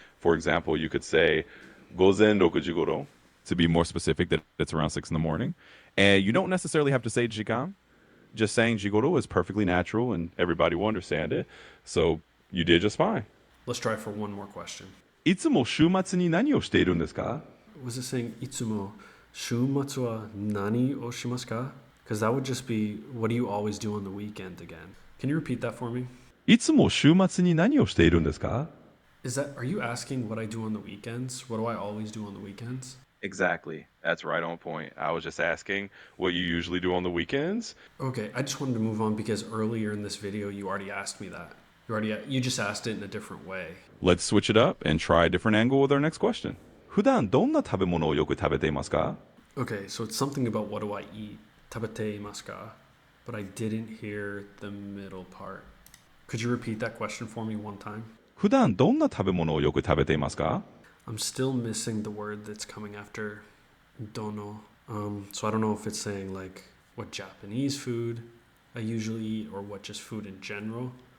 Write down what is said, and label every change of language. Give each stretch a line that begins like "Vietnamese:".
English: For example, you could say
Japanese: gozen rokujigoro
English: to be more specific that it's around 6 in the morning. And you don't necessarily have to say jikan. Just saying jigoro is perfectly natural and everybody will understand it. So you did just fine. Let's try for one more question.
Japanese: いつも週末に何をしているんですか？
English: Was it saying
Japanese: itsumo shumatsu wa nani o shimasu ka?
English: Because that would just be what do you always do on the weekend again? Can you repeat that for me?
Japanese: いつも週末に何をしているんですか？
English: Are you asking what I do on the weekends? What do I always do on the weekends? Exactly. That's right on point. I was just asking what you usually do on the weekends. Okay, I just wanted to move on because earlier in this video you already asked me that. You just asked it in a different way. Let's switch it up and try a different angle with our next question.
Japanese: 普段どんな食べ物をよく食べていますか？
English: Okay, so it's something about what do I eat?
Japanese: Tabate imasu ka?
English: But I didn't hear the middle part. Could you repeat that question for me one time?
Japanese: 普段どんな食べ物をよく食べていますか？
English: I'm still missing the word that's coming after dono. So I don't know if it's saying like what Japanese food I usually eat or what just food in general.